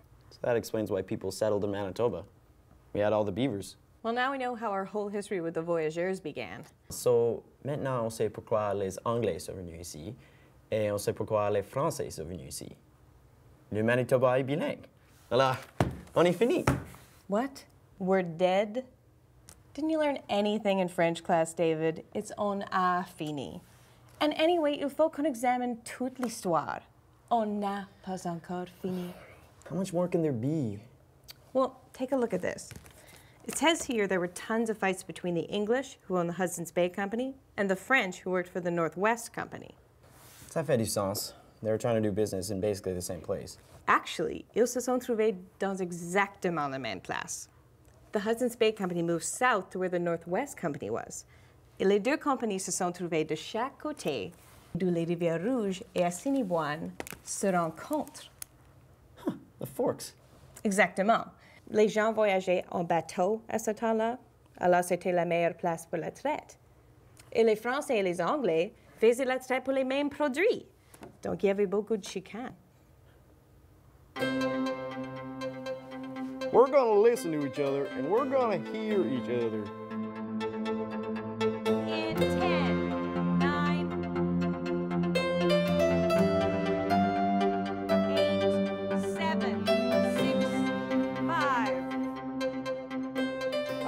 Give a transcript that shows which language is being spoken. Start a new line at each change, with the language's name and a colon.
English: So that explains why people settled in Manitoba. We had all the beavers. Well, now we know how our whole history with the voyageurs began.
French: So maintenant, on sait pourquoi les Anglais sont venus ici, et on sait pourquoi les Français sont venus ici. Le Manitoba est bilingue. Voilà, on est fini.
English: What? We're dead? Didn't you learn anything in French class, David?
French: It's on a fini.
English: And anyway,
French: il faut qu'on examine toute l'histoire. On n'a pas encore fini.
English: How much more can there be? Well, take a look at this. It says here there were tons of fights between the English, who owned the Hudson's Bay Company, and the French, who worked for the Northwest Company.
French: Ça fait du sens.
English: They were trying to do business in basically the same place. Actually,
French: ils se sont trouvés dans exactement la même place.
English: The Hudson's Bay Company moved south to where the Northwest Company was.
French: Et les deux compagnies se sont trouvées de chaque côté, d'où les rivières Rouges et Assiniboine se rencontrent.
English: Huh, the forks.
French: Exactement. Les gens voyageaient en bateau à ce temps-là, alors c'était la meilleure place pour la traite. Et les Français et les Anglais faisaient la traite pour les mêmes produits. Donc il y avait beaucoup de chicanes.
English: We're gonna listen to each other and we're gonna hear each other. In 10, 9, 8, 7, 6, 5,